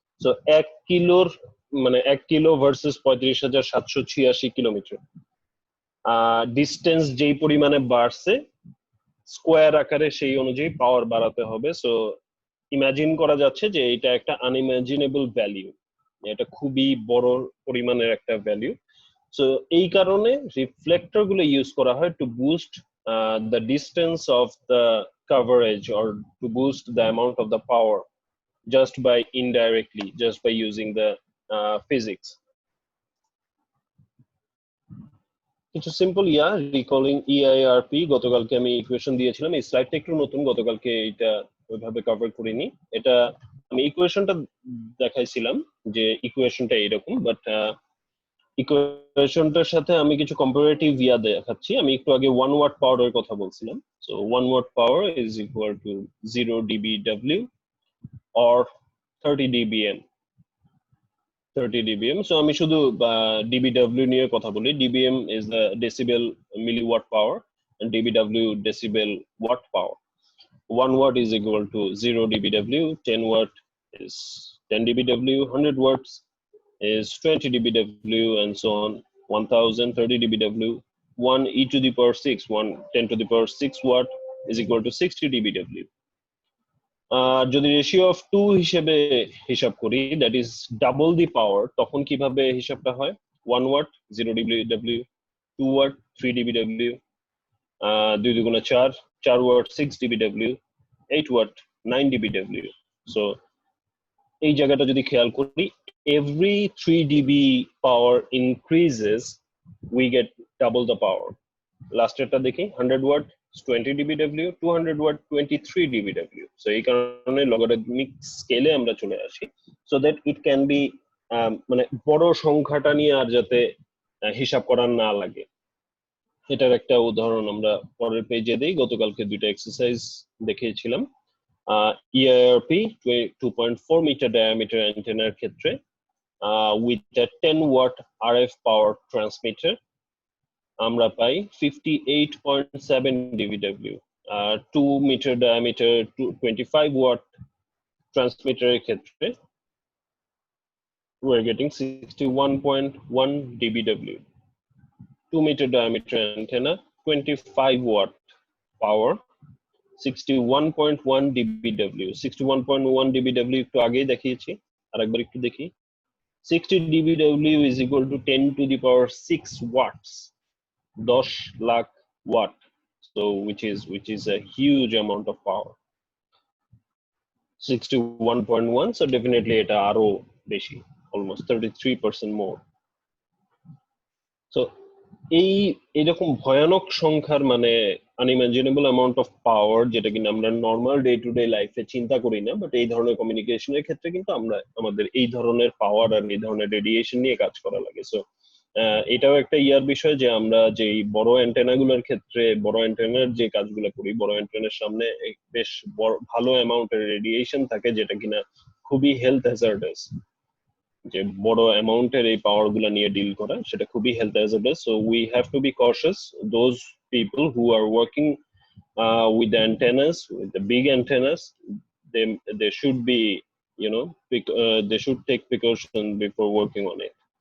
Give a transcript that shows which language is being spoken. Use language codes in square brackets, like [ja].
[bn] So 1 কিলোর মানে 1 kilo versus 35,786 kilometre distance যেই পরিমাণে বাড়ছে, স্কোয়ার আকারে সেই অনুযায়ী পাওয়ার বাড়াতে হবে। সো ইমাজিন করা যাচ্ছে যে এটা একটা আনইমাজিনেবল ভ্যালিউ, এটা খুবই বড় পরিমাণের একটা ভ্যালিউ। [en] so [bn] এই কারণে রিফ্লেক্টর গুলো ইউজ করা হয় [en] To boost the distance of the coverage or to boost the amount of the power just by indirectly, just by using the physics. [bn] কিছু সিম্পল রিকলিং EIRP, গতকালকে আমি ইকুয়েশন দিয়েছিলাম, এই স্লাইডটা একটু নতুন, গতকালকে এটা ওইভাবে কভার করিনি। এটা আমি ইকুয়েশনটা দেখাইছিলাম যে ইকুয়েশনটা এরকম, বাট ইকুয়েশনটার সাথে আমি কিছু কম্পারেটিভ দেখাচ্ছি। আমি একটু আগে 1 ওয়াট পাওয়ারের কথা বলছিলাম। So 1 watt power is equal to 0 dBW or 30 dBm। 30 dBm. So আমি শুধু dBW নিয়ে কথা বলি। [en] dBm is the decibel milliwatt power and dBW decibel watt power. 1 watt is equal to 0 dBW, 10 watt is 10 dBW, 100 watts is 20 dBW, and so on. 1000 30 dBW, 1 e to the power 6, 1 10 to the power 6 watt is equal to 60 dBW. [bn] যদি ratio of 2 হিসেবে হিসাব করি, [en] that is double the power, [bn] তখন কিভাবে হিসাবটা হয়? 1 watt 0 dBW, 2 watt 3 dBW, 2 দুগুণে 4, 4 watt 6 dBW, 8 watt 9 dBW. [en] so [bn] এই জায়গাটা যদি খেয়াল করি, [en] every 3 dB power increases we get double the power. [bn] লাস্টেরটা দেখি, 100 watt 20 dBW, 200 watt 23 dBW. So এই কারণে লগারিদমিক স্কেলে আমরা চলে আসি, [en] so that it can be [bn] মানে বড় সংখ্যাটা নিয়ে আর যাতে হিসাব করা না লাগে। এটার একটা উদাহরণ আমরা পরের পেজে দেই। গতকালকে দুইটা এক্সারসাইজ দেখিয়েছিলাম। EIRP 2.4 মিটার ডায়ামিটার অ্যান্টেনার ক্ষেত্রে [en] with a 10 watt RF power transmitter [bn] আমরা পাই 58.7 dBW। 2 মিটার ডায়ামিটার 25 ওয়াট ট্রান্সমিটারের ক্ষেত্রে [en] we're getting 61.1 dBW. 2 meter diameter antenna, 25 watt power, 61.1 dBW. [bn] 61.1 dBW একটু আগেই দেখিয়েছি, আরেকবার একটু দেখি। [en] 60 dBW is equal to 10 to the power 6 watts. 10 lakh watt, so which is a huge amount of power. 61.1, so definitely [bn] এটা আরো বেশি, [en] almost 33% more. [bn] So এইরকম ভয়ানক সংখ্যার মানে আনইমাজিনেবল অ্যামাউন্ট অফ পাওয়ার, যেটা কিনা আমরা নর্মাল ডে টু ডে লাইফে চিন্তা করি না, বাট এই ধরনের কমিউনিকেশনের ক্ষেত্রে কিন্তু আমাদের এই ধরনের পাওয়ার আর এই ধরনের রেডিয়েশন নিয়ে কাজ করা লাগে। সো এটাও একটা বিষয় যে আমরা যে বড় অ্যান্টেনা গুলোর ক্ষেত্রে, বড় অ্যান্টেনার যে কাজগুলো করি, বড় অ্যান্টেনার সামনে বেশ ভালো অ্যামাউন্টের রেডিয়েশন থাকে, যেটা কিনা খুবই হেলথ হ্যাজার্ডাস। যে বড় অ্যামাউন্টের এই পাওয়ার গুলা নিয়ে ডিল করা, সেটা খুবই health hazardous. [en] So we have to be cautious, those people who are working with the antennas, with the big antennas, they should be, they should take precaution before working on it.